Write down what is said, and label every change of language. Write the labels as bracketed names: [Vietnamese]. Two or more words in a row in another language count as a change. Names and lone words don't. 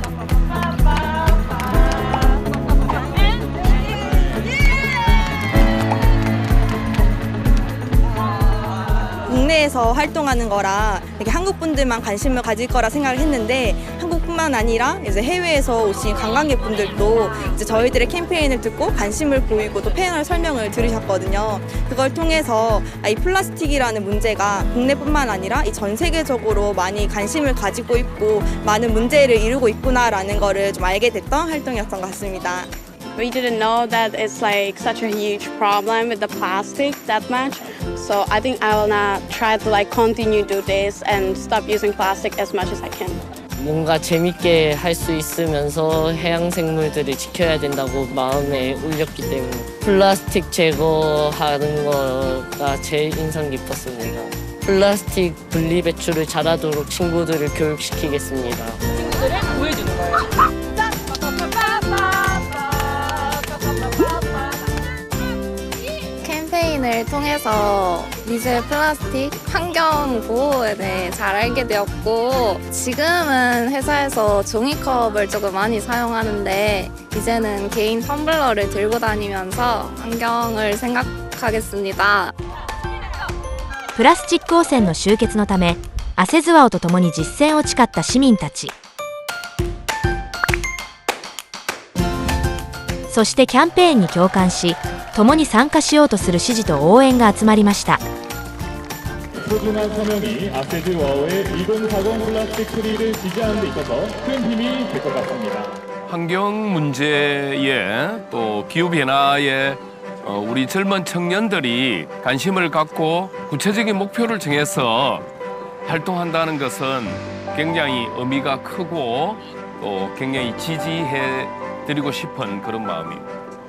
[Korean] 국내에서 활동하는 거라 이렇게 한국 분들만 관심을 가질 거라 생각을 했는데, 한국뿐만 아니라 이제 해외에서 오신 관광객분들도 이제 저희들의 캠페인을 듣고 관심을 보이고 또 패널 설명을 들으셨거든요. 그걸 통해서 이 플라스틱이라는 문제가 국내뿐만 아니라 이 전 세계적으로 많이 관심을 가지고 있고 많은 문제를 이루고 있구나라는 거를 좀 알게 됐던 활동이었던 것 같습니다. [English] We didn't know that it's like such a huge problem with the plastic that much. So I think I will not try to like continue do this and stop using plastic as much as I can. [Korean] 뭔가 재밌게 할 수 있으면서 해양 생물들을 지켜야 된다고 마음에 울렸기 때문에 플라스틱 제거하는 거가 제일 인상 깊었습니다. 플라스틱 분리 배출을 잘하도록 친구들을 교육시키겠습니다. 친구들을 보여주는 거예요. 캠페인을 통해서 미세 플라스틱 환경 보호에 대해 잘 알게 되었고, 지금은 회사에서 종이컵을 조금 많이 사용하는데 이제는 개인 텀블러를 들고 다니면서 환경을 생각하겠습니다. [Japanese] プラスチック汚染の終結のため、アセズワオと共に実践を誓った市民たち。そしてキャンペーンに共感し、共に参加しようとする支持と応援が集まりました。 [Korean] 소중한 서명이 아세즈와우의 2040 플라스틱 프리를 지지하는 데 있어서 큰 힘이 될 것 같습니다. 환경 문제에 또 기후 변화에 우리 젊은 청년들이 관심을 갖고 구체적인 목표를 정해서 활동한다는 것은 굉장히 의미가 크고 또 굉장히 지지해 드리고 싶은 그런 마음입니다.